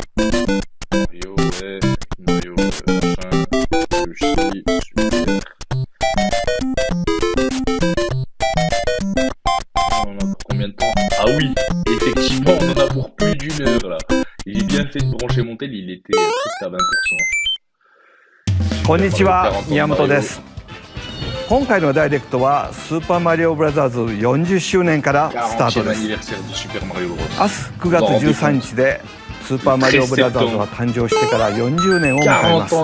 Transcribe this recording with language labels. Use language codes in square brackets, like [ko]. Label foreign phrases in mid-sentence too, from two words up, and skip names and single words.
[fr] Mario, ouais, Mario, machin, Yoshi, super. On en a pour combien de temps? Ah oui, effectivement, on en a pour plus d'une heure là. J'ai bien fait de brancher mon tel, il était presque à 20%. [ja] こんにちは、宮本です。今回のダイレクトはスーパーマリオブラザーズ40周年からスタートです。明日9月13日でスーパーマリオブラザーズが誕生してから40年を迎えます。